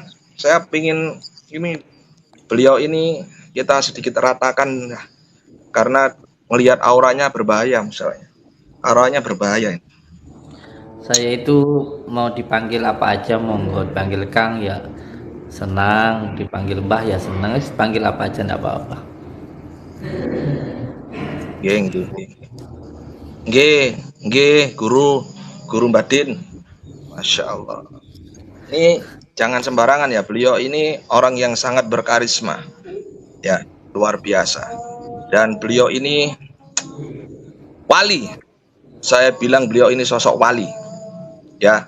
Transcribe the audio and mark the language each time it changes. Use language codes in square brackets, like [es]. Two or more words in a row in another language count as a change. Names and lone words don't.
[id] Saya pingin ini beliau ini kita sedikit ratakan karena melihat auranya berbahaya misalnya. Auranya berbahaya. saya itu mau dipanggil apa aja monggo, dipanggil Kang ya senang, dipanggil Mbah ya senang, dipanggil apa aja enggak apa-apa. [jv] Nggih, nggih. Nggih, nggih, guru Badin. [ar] ما شاء الله. [id] Ini jangan sembarangan ya, beliau ini orang yang sangat berkarisma. Ya, luar biasa. Dan beliau ini wali. Saya bilang beliau ini sosok wali. Ya.